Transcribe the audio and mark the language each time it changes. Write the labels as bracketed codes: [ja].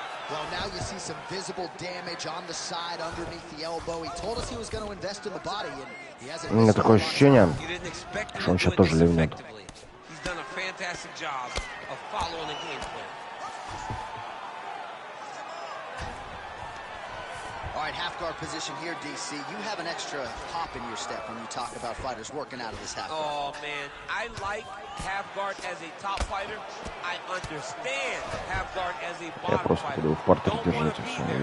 [en] Well, now you see some visible damage on the side underneath the elbow. He told us he was going to invest in the body, and he hasn't. [ru] У меня такое ощущение, что он сейчас тоже ливнет. [en] He's done a fantastic job of following the game plan. All right, half guard position here, DC. You have an extra hop in your step when you talk about fighters working out of this half guard. Oh, man. I like half guard as a top fighter. I understand half guard as a bottom fighter. Don't want to be there.